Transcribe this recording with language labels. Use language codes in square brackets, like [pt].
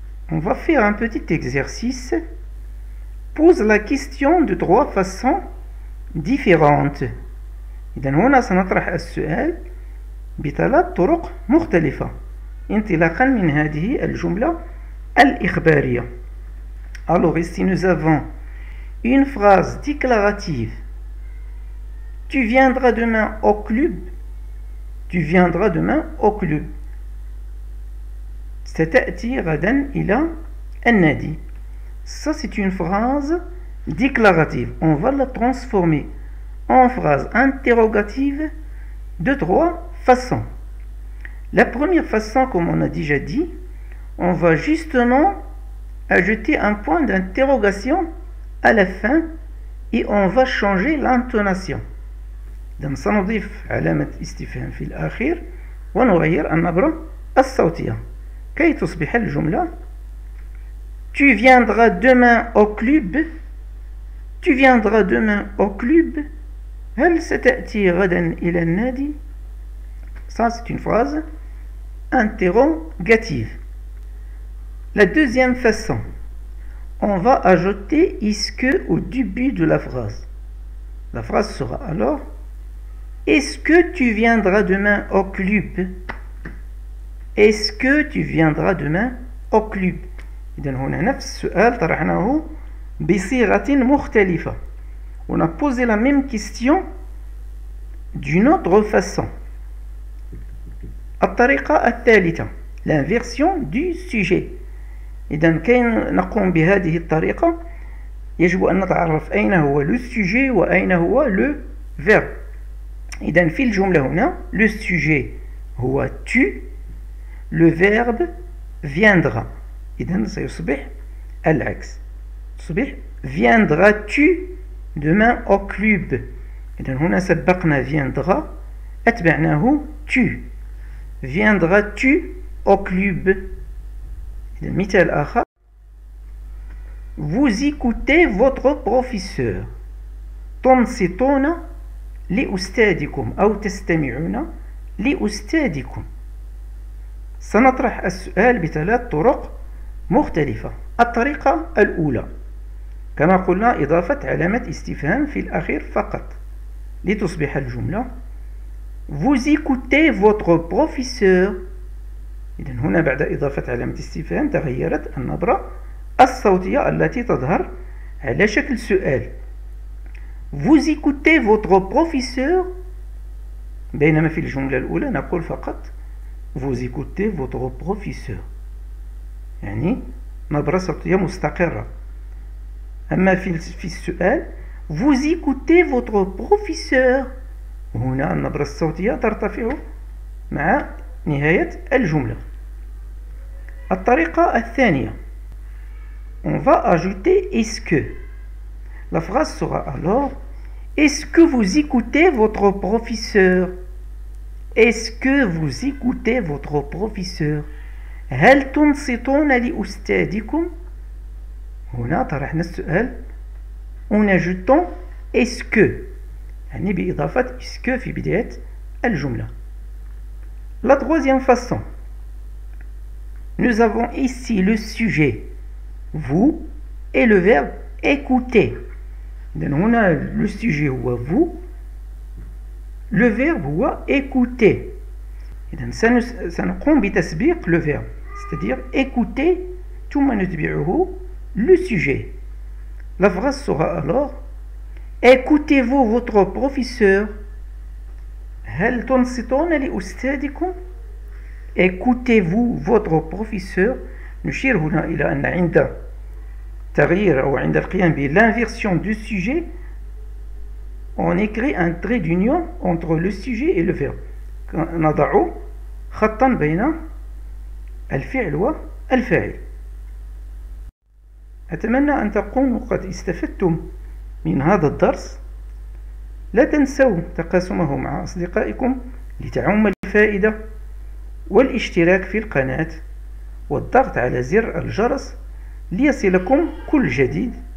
[fr] On va faire un petit exercice. Pose la question de 3 façons différentes. [ar] إذن هنا سنطرح السؤال ب3 طرق مختلفة انطلاقا من هذه الجملة الإخبارية. [fr] Alors ici nous avons une phrase déclarative. Tu viendras demain au club. Tu viendras demain au club. [ar] ستأتي غدا إلى النادي. [fr] Ça c'est une phrase déclarative. On va la transformer en phrase interrogative de 3 façons. La première façon, comme on a déjà dit, on va justement ajouter un point d'interrogation à la fin et on va changer l'intonation. [ar] Donc سنضيف علامة استفهام في الأخير ونغير النبرة الصوتية كي تصبح الجملة [fr] Tu viendras demain au club. Tu viendras demain au club. [ar] هل ستأتي غدا إلى النادي؟ [fr] Ça c'est une phrase interrogative. La deuxième façon, on va ajouter est-ce que au début de la phrase. La phrase sera alors Est-ce que tu viendras demain au club? Est-ce que tu viendras demain au club? [ar] إذن هنا نفس السؤال طرحناه بصيغة مختلفة. [fr] On a posé la même question d'une autre façon. [ar] الطريقة الثالثة [fr] l'inversion du sujet. [ar] إذن كي نقوم بهذه الطريقة يجب أن نتعرف أين هو le sujet وأين هو le verbe. إذن في الجملة هنا le sujet هو tu, le verbe viendra. إذن سيصبح العكس، تصبح [fr] viendras-tu demain au club. [ar] إذن هنا سبقنا viendra أتبعناه tu. [fr] viendras-tu au club. [ar] إذن مثال آخر [fr] vous écoutez votre professeur. [ar] تنصتون لأستاذكم أو تستمعون لأستاذكم. سنطرح السؤال بثلاث طرق مختلفة. الطريقة الأولى كما قلنا إضافة علامة استفهام في الأخير فقط لتصبح الجملة [fr] vous écoutez votre professeur. [ar] إذن هنا بعد إضافة علامة استفهام تغيرت النبرة الصوتية التي تظهر على شكل سؤال. [fr] vous écoutez votre professeur، [ar] بينما في الجملة الأولى نقول فقط vous écoutez votre professeur، يعني نبرة صوتية مستقرة. أما في السؤال [fr] vous écoutez votre professeur، [ar] هنا النبرة الصوتية ترتفع مع نهاية الجملة. الطريقة الثانية [fr] on va ajouter est-ce que. La phrase sera alors est-ce que vous écoutez votre professeur. Est-ce que vous écoutez votre professeur. [ar] هل تنصتون لأستاذكم. هنا طرحنا السؤال [fr] en ajoutant est-ce que، [ar] يعني بإضافة est-ce que في بداية الجملة. [fr] La troisième façon, nous avons ici le sujet vous et le verbe écouter. [ar] إذن هنا le sujet هو vous، le verbe هو écouter. إذن سنقوم بتسبيق le verbe، [fr] c'est-à-dire écouter [ar] ثم نتبعه le sujet. [fr] La phrase sera alors écoutez-vous votre professeur. [ar] هل تنصتون لأستاذكم. [fr] écoutez-vous votre professeur. [ar] نشير هنا إلى أن عند تغيير أو عند القيام بالinversion [fr] du sujet on écrit un trait d'union entre le sujet et le verbe. [ar] نضع خطا بين الفعل والفاعل. أتمنى أن تكونوا قد استفدتم من هذا الدرس. لا تنسوا تقاسمه مع أصدقائكم لتعم الفائدة، والاشتراك في القناة والضغط على زر الجرس ليصلكم كل جديد.